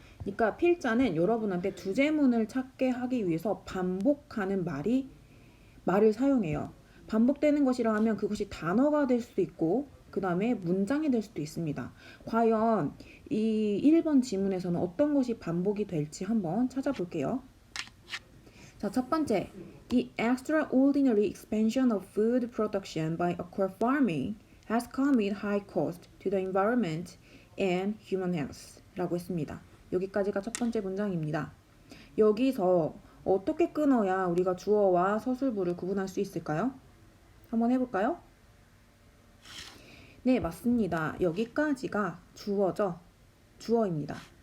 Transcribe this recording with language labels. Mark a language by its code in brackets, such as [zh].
[ko] 그러니까 필자는 여러분한테 주제문을 찾게 하기 위해서 반복하는 말을 사용해요. 반복되는 것이라 하면 그것이 단어가 될 수도 있고 그 다음에 문장이 될 수도 있습니다. 과연 이 1번 지문에서는 어떤 것이 반복이 될지 한번 찾아볼게요. 자, 첫 번째. [en] The extraordinary expansion of food production by aqua farming has come with high cost to the environment and human health [ko] 라고 했습니다. 여기까지가 첫 번째 문장입니다. 여기서 어떻게 끊어야 우리가 주어와 서술부를 구분할 수 있을까요? 한번 해볼까요? 네, 맞습니다. 여기까지가 주어죠. 주어입니다.